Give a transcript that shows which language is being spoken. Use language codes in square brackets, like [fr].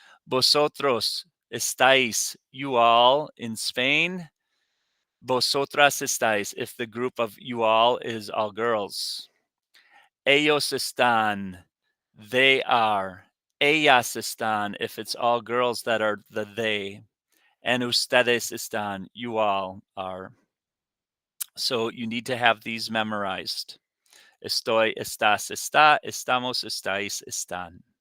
[es] Vosotros estáis, [en] you all in Spain. [es] Vosotras estáis, [en] if the group of you all is all girls. [es] Ellos están, [en] they are. [es] Ellas están, [en] if it's all girls that are the they. And [es] ustedes están, [en] you all are. So you need to have these memorized. [es] Estoy, estás, está, estamos, estáis, están.